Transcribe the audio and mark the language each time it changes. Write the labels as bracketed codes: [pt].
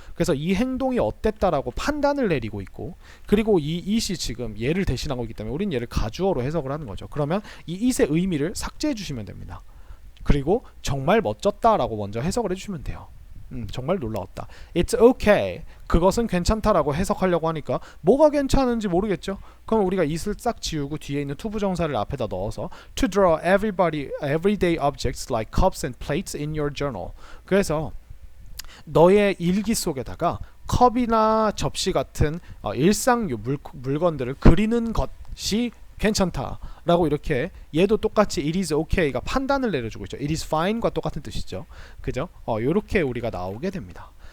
[ko] 그래서 이 행동이 어땠다라고 판단을 내리고 있고, 그리고 이 it이 지금 얘를 대신하고 있기 때문에 우린 얘를 가주어로 해석을 하는 거죠. 그러면 이 it의 의미를 삭제해 주시면 됩니다. 그리고 정말 멋졌다라고 먼저 해석을 해주시면 돼요. 정말 놀라웠다. [en] It's okay. [ko] 그것은 괜찮다라고 해석하려고 하니까 뭐가 괜찮은지 모르겠죠? 그럼 우리가 it을 싹 지우고 뒤에 있는 투부정사를 앞에다 넣어서 [en] to draw everyday objects like cups and plates in your journal. [ko] 그래서 너의 일기 속에다가 컵이나 접시 같은 일상류 물건들을 그리는 것이 괜찮다 라고, 이렇게 얘도 똑같이 [en] it is okay [ko] 가 판단을 내려주고 있죠. [en] it is fine [ko] 과 똑같은 뜻이죠, 그죠? 요렇게 우리가 나오게 됩니다.